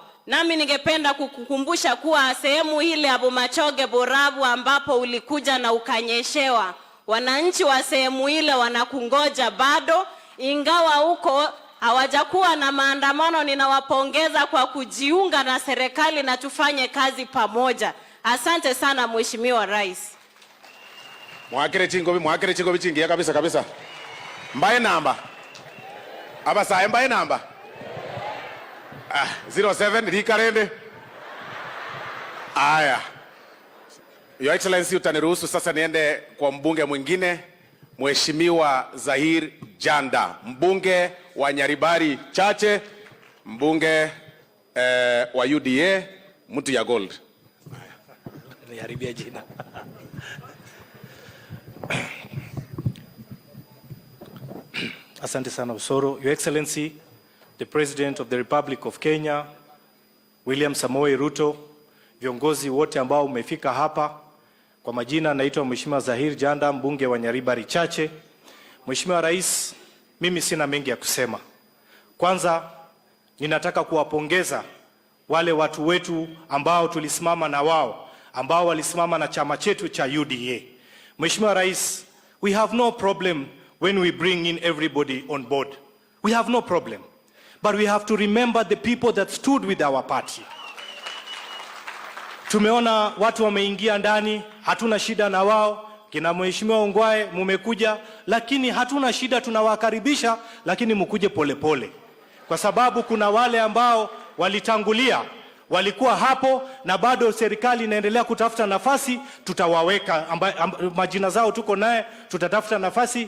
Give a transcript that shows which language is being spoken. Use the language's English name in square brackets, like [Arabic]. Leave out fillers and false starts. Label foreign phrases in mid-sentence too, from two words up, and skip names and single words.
[Swahili] Nami ningependa kukukumbusha kuwa sehemu ile Abu Machoge Borabu ambapo ulikuja na ukanyeshewa, wananchi wa sehemu ile wanakungoja bado, ingawa huko hawajakuwa na maandamano. Ninawapongeza kwa kujiunga na serikali na tufanye kazi pamoja. Asante sana Mheshimiwa Rais. [Gusii] Mwakire chingobi chingia kabisa. Mbaye namba. Abasa mbaye namba. 07 Rikarende. Aya. [English] Your Excellency, [Swahili] utaniruhusu sasa niende kwa mbunge mwingine, Mheshimiwa Zahir Janda, mbunge wa Nyaribari Chache, mbunge wa UDA, mtu ya gold. Niharibia jina. Asante sana Osoro. [English] Your Excellency, the President of the Republic of Kenya, William Samoei Ruto, [Swahili] viongozi wote ambao umefika hapa. Kwa majina naitwa Mheshimiwa Zahir Janda, mbunge wa Nyaribari Chache. Mheshimiwa Rais, mimi sina mengi ya kusema. Kwanza ninataka kuwapongeza wale watu wetu ambao tulisimama na wao, ambao walisimama na chama chetu cha UDA. Mheshimiwa Rais, [English] we have no problem when we bring in everybody on board. We have no problem. But we have to remember the people that stood with our party. [Swahili] Tumeona watu wameingia ndani, hatuna shida na wao. Kina Mheshimiwa Ongwae mumekuja, lakini hatuna shida, tunawakaribisha, lakini mkuje polepole. Kwa sababu kuna wale ambao walitangulia, walikuwa hapo na bado serikali inaendelea kutafuta nafasi, tutawaweka majina zao tuko naye, tutatafuta nafasi.